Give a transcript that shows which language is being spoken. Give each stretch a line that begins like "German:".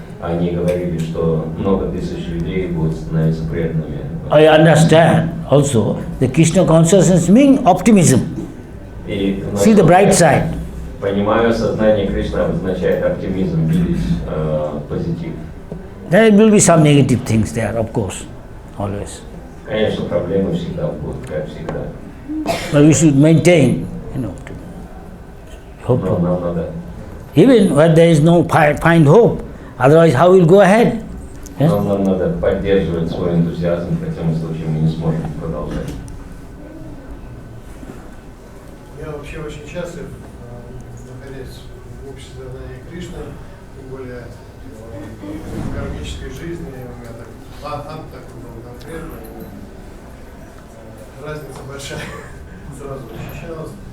Russian: Они говорили, что много тысяч людей будут становиться преданными.
English: I understand also the Krishna consciousness means optimism. See the bright side.
Russian: Понимаю, сознание Кришны обозначает оптимизм, видеть позитив.
English: There will be some negative things there, of course, always.
Russian: Конечно, проблемы всегда будут, как всегда.
English: But we should maintain, hope.
Russian: Но нам надо,
English: Even where there is no find hope, otherwise how we'll go ahead? Yes?
Russian: но нам надо поддерживать свой энтузиазм, в противном случае мы не сможем продолжать. Я вообще очень счастлив, находясь в обществе сознания Кришны, тем более в кармической жизни, у меня так, ад такой был конкретный, разница большая сразу ощущалась.